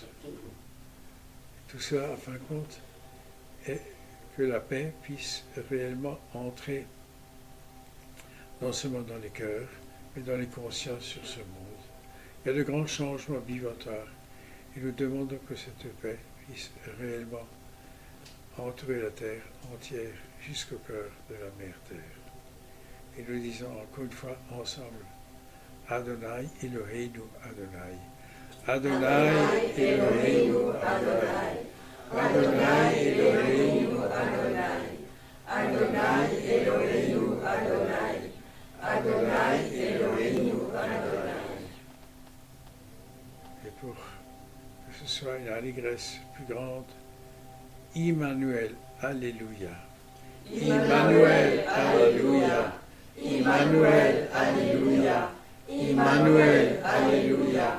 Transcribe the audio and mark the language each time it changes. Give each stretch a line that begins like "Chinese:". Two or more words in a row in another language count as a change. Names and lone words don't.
French: Tout cela, en fin de compte, est que la paix puisse réellement entrer non seulement dans les cœurs, mais dans les consciences sur ce monde. Il y a de grands changements vibratoires et nous demandons que cette paix puisse réellement entourer la terre entière jusqu'au cœur de la mer Terre. Et nous disons encore une fois ensemble,
Hebrew: אדוני אלוהינו אדוני. אדוני אלוהינו אדוני. אדוני אלוהינו אדוני. אדוני אלוהינו אדוני. אדוני אלוהינו אדוני.
French: Et pour que ce soit une allégresse plus grande, Immanuel, Alléluia. Immanuel, Alléluia. Immanuel, Alléluia. Immanuel, Alléluia.